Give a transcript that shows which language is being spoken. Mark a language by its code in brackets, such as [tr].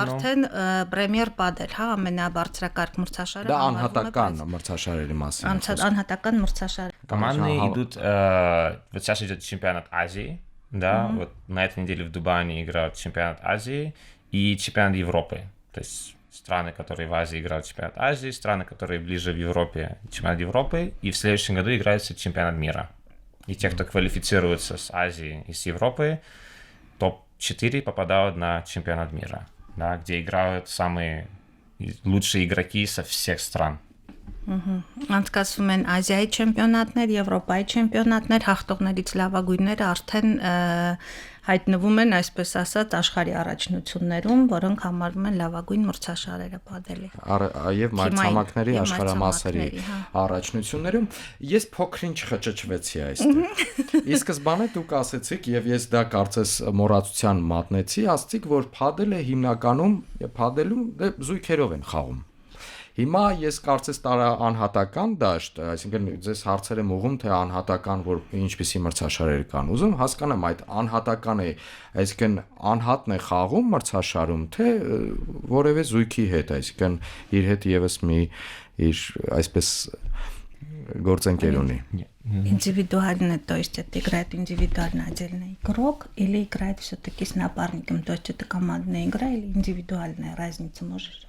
[hy] արդեն պրեմիեր падել, ամենաբարձրակարգ մրցաշարը։ Դա անհատական մրցաշարերի մասին։ Անհատական մրցաշար։ [ru] Командные идут, вот сейчас идет чемпионат Азии, да, вот на этой неделе в Дубае играют чемпионат Азии и чемпионат Европы, то есть страны, которые в Азии играют чемпионат Азии, страны, которые ближе в Европе, чемпионат Европы, и в следующем году играется чемпионат мира. И те, кто квалифицируется с Азии и с Европы, топ-4 попадают на чемпионат мира, да, где играют самые лучшие игроки со всех стран. [hy] Անցկացվում են Ազիայի չեմպիոնատներ, Եվրոպայի չեմպիոնատներ, հաղթողներից լավագույնները արդեն հայտնվում են, այսպես ասած, աշխարհի առաջնություններում, որոնք համարվում են լավագույն մրցաշարերը падելի։ Եվ մայրցամաքների աշխարհամասերի առաջնություններում ես փոքրինչ խճճվեցի այստեղ։ Ի սկզբանե դուք ասեցիք եւ ես դա կարծես մոռացության մատնեցի, ասացիք, որ падելը հիմնականում падելում զույգերով են խաղում։ Հիմա ես կարծես տարա անհատական դաշտ, այսինքն ձեզ հարցեր եմ ուղում, թե անհատական որ ինչպիսի մրցաշարեր կան։ Ուզում հասկանամ այդ անհատական է, այսինքն անհատն է խաղում մրցաշարում, թե որևէ զույգի հետ, այսինքն իր հետ եւս մի իր այսպես գործընկեր ունի։ [ru] Индивидуально, то есть это играет индивидуально отдельный игрок или играет все-таки с напарником, то есть это командная игра или индивидуальная разница, можешь?